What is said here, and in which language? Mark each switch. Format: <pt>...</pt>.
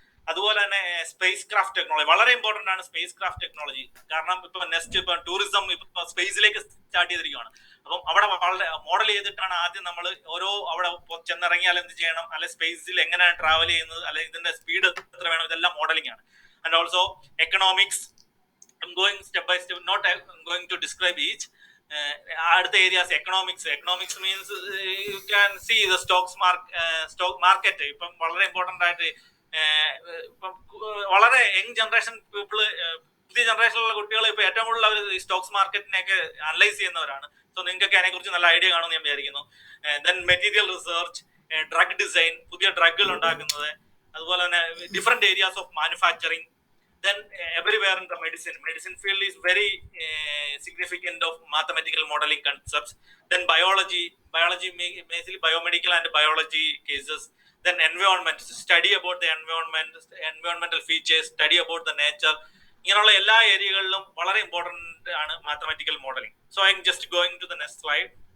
<ml>അതുപോലെ തന്നെ space craft technology വളരെ ഇമ്പോർട്ടന്റ് ആണ്. സ്പേസ് ക്രാഫ്റ്റ് ടെക്നോളജി കാരണം ഇപ്പൊ ടൂറിസം ഇപ്പൊ സ്പേസിലേക്ക് സ്റ്റാർട്ട് ചെയ്തിരിക്കുകയാണ്. അപ്പം അവിടെ വളരെ മോഡൽ ചെയ്തിട്ടാണ് ആദ്യം നമ്മൾ അവിടെ ചെന്നിറങ്ങിയാൽ എന്ത് ചെയ്യണം, അല്ലെ സ്പേസിൽ എങ്ങനെയാണ് ട്രാവൽ ചെയ്യുന്നത്, അല്ലെ ഇതിന്റെ സ്പീഡ് എത്ര വേണം, ഇതെല്ലാം മോഡലിംഗ് ആണ്.</ml> <en>And also economics. I'm going step by step, not I'm going to describe each. അടുത്ത areas economics means you can see the stock market.</en> <ml>ഇപ്പം വളരെ ഇമ്പോർട്ടൻ്റ് ആയിട്ട് ഇപ്പം വളരെ യങ് ജനറേഷൻ പീപ്പിള്, പുതിയ ജനറേഷനിലുള്ള കുട്ടികൾ ഇപ്പൊ ഏറ്റവും കൂടുതൽ അവർ സ്റ്റോക്സ് മാർക്കറ്റിനെയൊക്കെ അനലൈസ് ചെയ്യുന്നവരാണ്. സോ നിങ്ങൾക്കൊക്കെ അതിനെക്കുറിച്ച് നല്ല ഐഡിയ കാണുമെന്ന് ഞാൻ വിചാരിക്കുന്നു. Then material research, drug design, പുതിയ ഡ്രഗുകൾ ഉണ്ടാക്കുന്നത്, അതുപോലെ തന്നെ different areas of manufacturing.</ml> <en>Then everywhere in the medicine field is very significant of mathematical modeling concepts. Then biology basically biomedical and biology cases. Then environment, study about the environmental features, study about the nature.</en> <ml>ഇങ്ങനെയുള്ള എല്ലാ ഏരിയകളിലും വളരെ important ആണ് mathematical modelling.</ml> <en>So I'm just going to the next slide.</en>